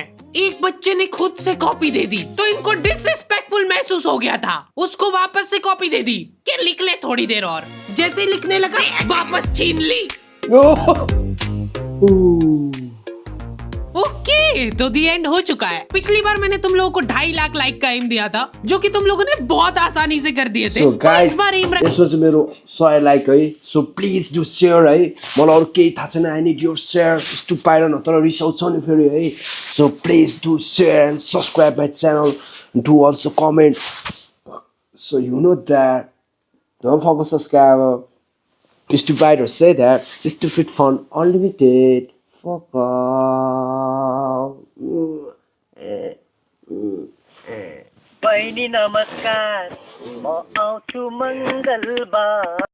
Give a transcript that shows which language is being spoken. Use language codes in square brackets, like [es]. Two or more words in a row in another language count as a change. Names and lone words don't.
[hi] एक बच्चे ने खुद से कॉपी दे दी तो इनको डिसरिस्पेक्टफुल महसूस हो गया था, उसको वापस से कॉपी दे दी कि लिख ले थोड़ी देर और। जैसे ही लिखने लगा वापस छीन ली। ओके, तो [en] the end [hi] हो चुका है। पिछली बार मैंने तुम लोगों को 2.5 लाख लाइक का एम दिया था, जो कि तुम लोगों ने बहुत आसानी से कर दिए थे। [en] So guys, [hi] इस बार एम [ne] यसमा चाहिँ मेरो 100 लाइक है। [en] so please do share [ne] है। मलाई अरू केही थाहा छैन। [en] I need your share. [ne] यस्तो पाएर न तर रिस आउँछ नि फेरि है। [en] so please do share and subscribe my channel. do also comment. So you know that. Don't forget to subscribe. Stupider say that. Stupid fun unlimited. Fuck off. [ne] बहिनी नमस्कार, म आउँछु मङ्गलबार।